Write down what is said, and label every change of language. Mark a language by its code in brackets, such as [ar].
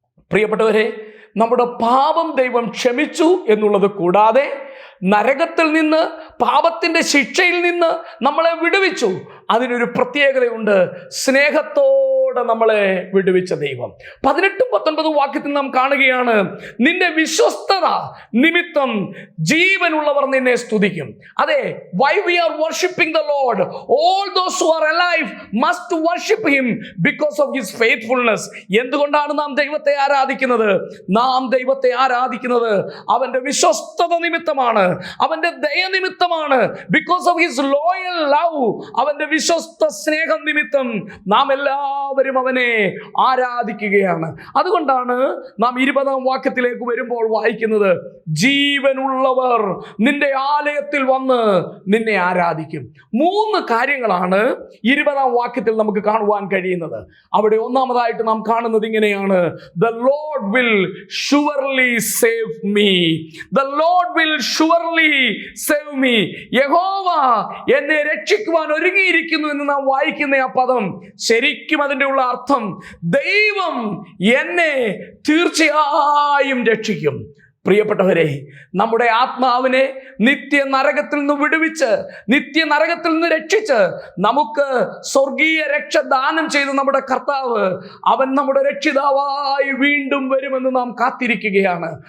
[ml] പ്രിയപ്പെട്ടവരെ, നമ്മുടെ പാപം ദൈവം ക്ഷമിച്ചു എന്നുള്ളത് കൂടാതെ നരകത്തിൽ നിന്ന്, പാപത്തിന്റെ ശിക്ഷയിൽ നിന്ന് നമ്മളെ വിടുവിച്ചു. അതിനൊരു പ്രത്യേകതയുണ്ട്: സ്നേഹത്തോടെ നമ്മളെ വിടുവിച്ച ദൈവം. 18-19 വാക്യത്തിൽ നാം കാണുകയാണ്: നിന്റെ വിശ്വസ്തത നിമിത്തം ജീവനുള്ളവർ നിന്നെ സ്തുതിക്കും. [en] അതെ, why we are worshiping the Lord, all those who are alive must worship him because of his faithfulness. [ml] എന്തുകൊണ്ടാണ് നാം ദൈവത്തെ ആരാധിക്കുന്നത്? നാം ദൈവത്തെ ആരാധിക്കുന്നത് അവന്റെ വിശ്വസ്തത നിമിത്തമാണ്, അവന്റെ ദയ നിമിത്തമാണ്. [en] because of his loyal love, [ml] അവന്റെ വിശ്വസ്ത സ്നേഹം നിമിത്തം നാം എല്ലാവരും അവനെ ആരാധിക്കുകയാണ്. അതുകൊണ്ടാണ് നാം 20-ാം വാക്യത്തിലേക്ക് വരുമ്പോൾ വായിക്കുന്നത്: ജീവനുള്ളവർ നിന്റെ ആലയത്തിൽ വന്ന് നിന്നെ ആരാധിക്കും. 3 കാര്യങ്ങളാണ് 20-ാം വാക്യത്തിൽ നമുക്ക് കാണുവാൻ കഴിയുന്നത്. അവിടെ ഒന്നാമതായിട്ട് നാം കാണുന്നത് ഇങ്ങനെയാണ്: [en] The Lord will surely save me. The Lord will surely save me. [ml] യഹോവ എന്നെ രക്ഷിക്കുവാൻ ഒരുങ്ങിയിരിക്കുന്നു എന്ന് നാം വായിക്കുന്ന ആ പദം, ശരിക്കും അതിൻ്റെ ഉള്ള അർത്ഥം ദൈവം എന്നെ തീർച്ചയായും രക്ഷിക്കും. പ്രിയപ്പെട്ടവരെ, നമ്മുടെ ആത്മാവിനെ നിത്യ നരകത്തിൽ നിന്ന് വിടുവിച്ച്, നിത്യ നരകത്തിൽ നിന്ന് രക്ഷിച്ച് നമുക്ക് സ്വർഗീയ രക്ഷ ദാനം ചെയ്ത് നമ്മുടെ കർത്താവ്, അവൻ നമ്മുടെ രക്ഷിതാവായി വീണ്ടും വരുമെന്ന് നാം കാത്തിരിക്കുകയാണ്.